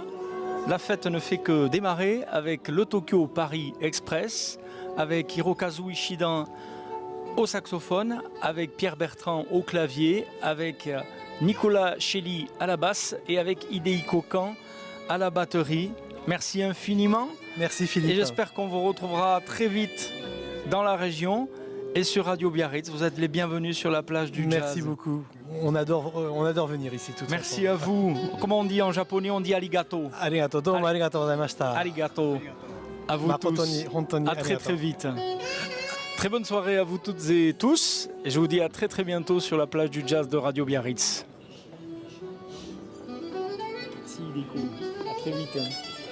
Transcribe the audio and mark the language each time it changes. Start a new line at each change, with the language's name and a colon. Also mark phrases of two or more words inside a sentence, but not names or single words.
French: La fête ne fait que démarrer avec le Tokyo Paris Express, avec Hirokazu Ishida au saxophone, avec Pierre Bertrand au clavier, avec Nicolas Chelly à la basse et avec Hidehiko Kan à la batterie. Merci infiniment. Merci Philippe. Et j'espère qu'on vous retrouvera très vite dans la région. Et sur Radio Biarritz, vous êtes les bienvenus sur la plage du jazz. Merci beaucoup. On adore venir ici. Merci à vous. Comment on dit en japonais? On dit arigato.
Japanese: Arigato. どうもありがとうございました. Arigato.
French: À vous tous. À très très vite. Très bonne soirée à vous toutes et tous. Et je vous dis à très très bientôt sur la plage du jazz de Radio Biarritz. Merci Hidehiko. À très vite.